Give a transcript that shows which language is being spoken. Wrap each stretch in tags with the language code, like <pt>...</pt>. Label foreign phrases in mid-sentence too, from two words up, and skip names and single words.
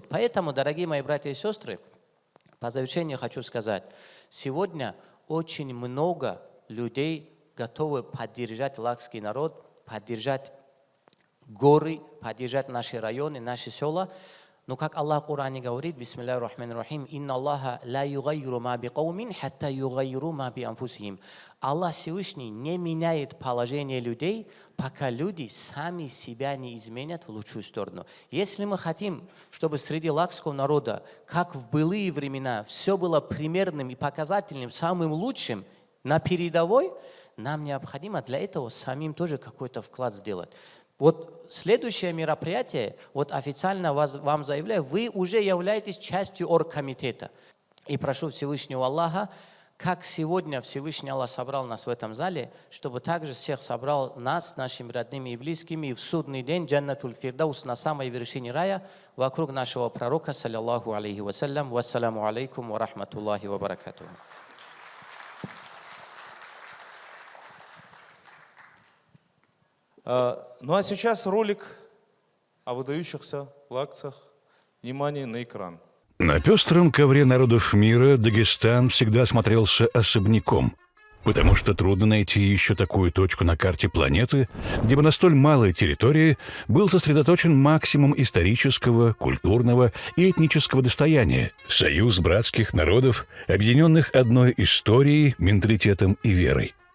<ru>Поэтому, дорогие мои братья и сестры, по завершению хочу сказать, сегодня очень много людей готовы поддержать лакский народ, поддержать горы, поддержать наши районы, наши села. Но как Аллах в Коране говорит,</ru> <ar>بسم الله الرحمن الرحيم، إن الله لا يغير ما بقوم حتى يغيروا ما بأنفسهم.</ar> <ru>Аллах Всевышний не меняет положение людей, пока люди сами себя не изменят в лучшую сторону. Если мы хотим, чтобы среди лакского народа, как в былые времена, все было примерным и показательным, самым лучшим, на передовой, нам необходимо для этого самим тоже какой-то вклад сделать. Вот следующее мероприятие, вот официально вам заявляю, вы уже являетесь частью оргкомитета. И прошу Всевышнего Аллаха, как сегодня Всевышний Аллах собрал нас в этом зале, чтобы также всех собрал нас, нашими родными и близкими, и в судный день Джаннатуль Фирдаус на самой вершине рая, вокруг нашего пророка,</ru> <ar>صلى الله عليه وسلم. والسلام عليكم ورحمة الله وبركاته.</ar> <ru>Ну а сейчас ролик о выдающихся лакцах. Внимание на экран. На пестром ковре народов мира Дагестан всегда смотрелся особняком, потому что трудно найти еще такую точку на карте планеты, где бы на столь малой территории был сосредоточен максимум исторического, культурного и этнического достояния, союз братских народов, объединенных одной историей, менталитетом и верой.</ru>